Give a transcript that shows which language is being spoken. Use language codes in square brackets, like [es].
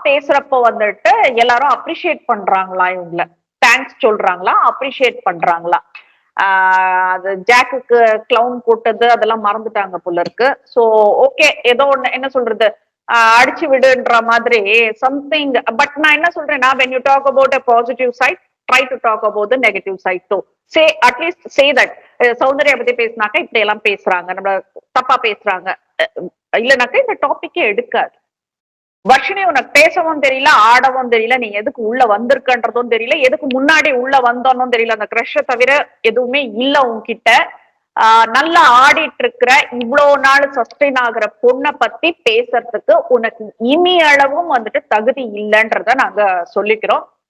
[ta] பேசுறப்போ வந்துட்டு எல்லாரும் அப்ரிஷியேட் பண்றாங்களா, இவங்கள தேங்க்ஸ் சொல்றாங்களா, அப்ரிஷியேட் பண்றாங்களா. அது ஜாக்குக்கு கிளவுன் போட்டது அதெல்லாம் மறந்துட்டாங்க போல இருக்கு. சோ ஓகே, ஏதோ ஒண்ணு என்ன சொல்றது, அடிச்சு விடுன்ற மாதிரி சம்திங். பட் நான் என்ன சொல்றேன்னா, [en] when you talk about a positive side, try to talk about the negative side too. Say, at least say that [ta] Soundarya பத்தி பேசினாக்கா இப்படி எல்லாம் பேசுறாங்க, நம்ம தப்பா பேசுறாங்க, இல்லைனாக்கா இந்த டாபிக்கே எடுக்காது. வர்ஷினி உனக்கு பேசவும் தெரியல, ஆடவும் தெரியல, நீ எதுக்கு உள்ள வந்திருக்கன்றதும் தெரியல, எதுக்கு முன்னாடி உள்ள வந்தோன்னும் தெரியல. அந்த கிரஷ தவிர எதுவுமே இல்ல உன்கிட்ட. நல்லா ஆடிட்டு இருக்கிற இவ்வளவு நாள் சஸ்டெயின் ஆகுற பொண்ணை பத்தி பேசுறதுக்கு உனக்கு இனி அளவும் வந்துட்டு தகுதி இல்லைன்றத நாங்க சொல்லிக்கிறோம்.